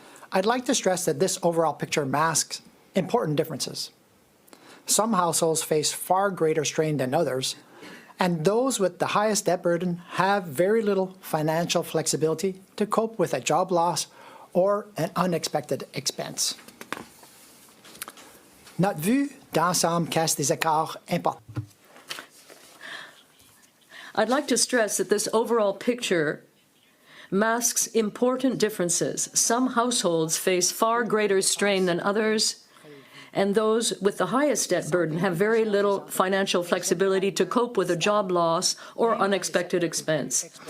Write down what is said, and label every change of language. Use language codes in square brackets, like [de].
[en] I'd like to stress that this overall picture masks important differences. Some households face far greater strain than others, and those with the highest debt burden have very little financial flexibility to cope with a job loss or an unexpected expense. [fr] Notre vue d'ensemble cache des écarts importants. [en] I'd like to stress that this overall picture masks important differences. Some households face far greater strain than others, and those with the highest debt burden have very little financial flexibility to cope with a job loss or unexpected expense.